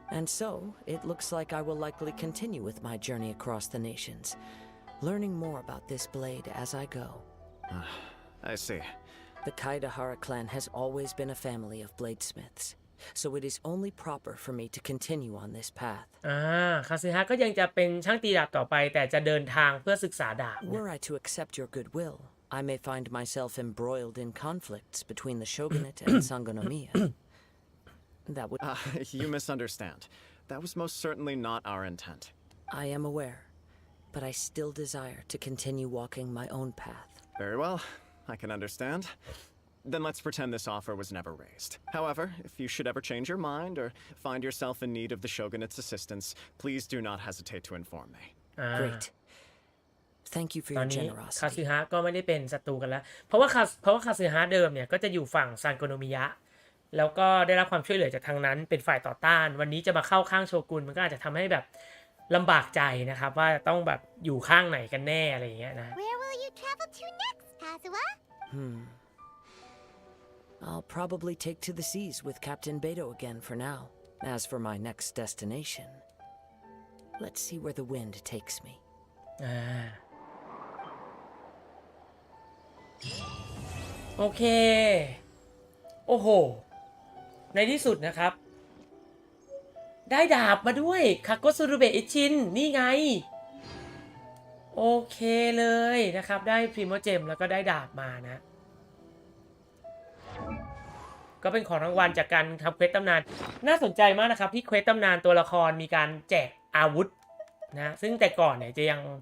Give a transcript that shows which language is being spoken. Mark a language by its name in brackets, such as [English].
[English] And so, it looks like I will likely continue with my journey across the nations, learning more about this blade as I go. I see. The Kaidahara clan has always been a family of bladesmiths, so it is only proper for me to continue on this path. [Thai] คาซึฮะก็ยังจะเป็นช่างตีดาบต่อไปแต่จะเดินทางเพื่อศึกษาดาบ [English] Were I to accept your goodwill, I may find myself embroiled in conflicts between the shogunate and Sangonomiya. That would... You misunderstand. That was most certainly not our intent. I am aware, but I still desire to continue walking my own path. Very well. I can understand. Then let's pretend this offer was never raised. However, if you should ever change your mind or find yourself in need of the shogunate's assistance, please do not hesitate to inform me. Great. Thank you for [Thai] ตอ [English] your [Thai] นนี้คาซึ [English] generosity. [Thai] ฮะก็ไม่ได้เป็นศัตรูกันแล้วเพราะว่าคาซึฮะเดิมเนี่ยก็จะอยู่ฝั่งซานโกโนมิยะแล้วก็ได้รับความช่วยเหลือจากทางนั้นเป็นฝ่ายต่อต้านวันนี้จะมาเข้าข้างโชกุนมันก็อาจจะทำให้แบบลำบากใจนะครับว่าต้องแบบอยู่ข้างไหนกันแน่อะไรอย่างเงี้ยนะ [English] Where will you travel to next, Kazuha? I'll probably take to the seas with Captain Beto again for now. As for my next destination, let's see where the wind takes me. [Thai] โอเคโอ้โหในที่สุดนะครับได้ดาบมาด้วยคาโกซุรุเบะอิชินนี่ไงโอเคเลยนะครับได้พรีโมเจมแล้วก็ได้ดาบมานะก็เป็นของรางวัลจากการทำเควสตำนานน่าสนใจมากนะครับที่เควสตำนานตัวละครมีการแจกอาวุธนะซึ่งแต่ก่อนเนี่ยจะยัง